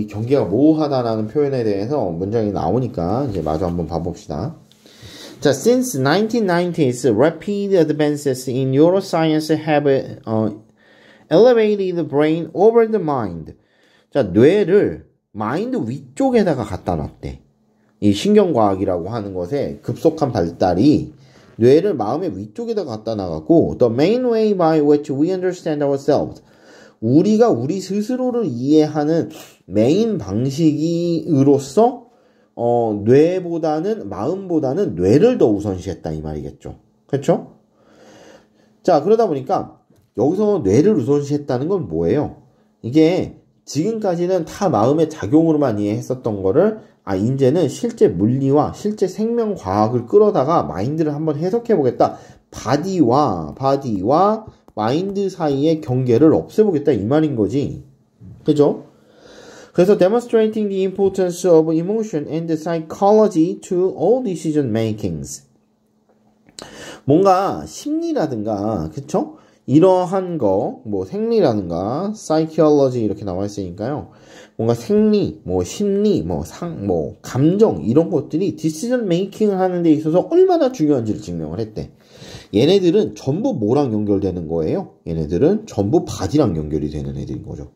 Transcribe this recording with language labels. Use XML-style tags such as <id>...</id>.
<ko>이 경계가 모호하다라는 표현에 대해서 문장이 나오니까 이제 마저 한번 봐봅시다.</ko> <en>자, since 1990s, rapid advances in neuroscience have elevated the brain over the mind.</en> <ko>자, 뇌를 마인드 위쪽에다가 갖다 놨대. 이 신경과학이라고 하는 것에 급속한 발달이 뇌를 마음의 위쪽에다가 갖다 놔갖고</ko> <en>the main way by which we understand ourselves.</en> <ko>우리가 우리 스스로를 이해하는 메인 방식으로서 뇌보다는 마음보다는 뇌를 더 우선시했다 이 말이겠죠. 그렇죠? 자, 그러다 보니까 여기서 뇌를 우선시했다는 건 뭐예요? 이게 지금까지는 다 마음의 작용으로만 이해했었던 거를 이제는 실제 물리와 실제 생명과학을 끌어다가 마인드를 한번 해석해보겠다. 바디와 마인드 사이의 경계를 없애보겠다 이 말인 거지. 그죠? 그래서</ko> <en>demonstrating the importance of emotion and psychology to all decision makings.</en> <ko>뭔가 심리라든가, 그쵸? 이러한 거, 뭐 생리라든가, psychology 이렇게 나와 있으니까요. 뭔가 생리, 뭐 심리, 뭐 감정 이런 것들이 decision making을 하는 데 있어서 얼마나 중요한지를 증명을 했대. 얘네들은 전부 뭐랑 연결되는 거예요? 얘네들은 전부 바디랑 연결이 되는 애들인 거죠.</ko>